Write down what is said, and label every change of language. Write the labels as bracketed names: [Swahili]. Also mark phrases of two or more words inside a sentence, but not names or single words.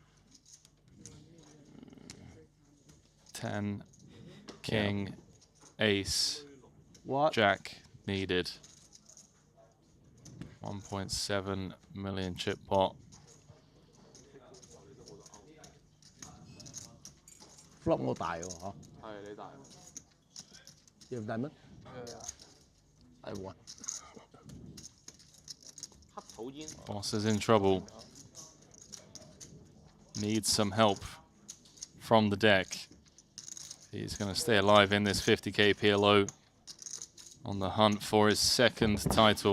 [English] 10, king, ace, jack needed. 1.7 million chip pot. [Cantonese] Flop 我大喎，嗬。係你大。 [English] You have diamond? I won. [Cantonese] 黑土煙。 [English] Boss is in trouble. Needs some help from the deck. He's going to stay alive in this 50k PLO on the hunt for his second title.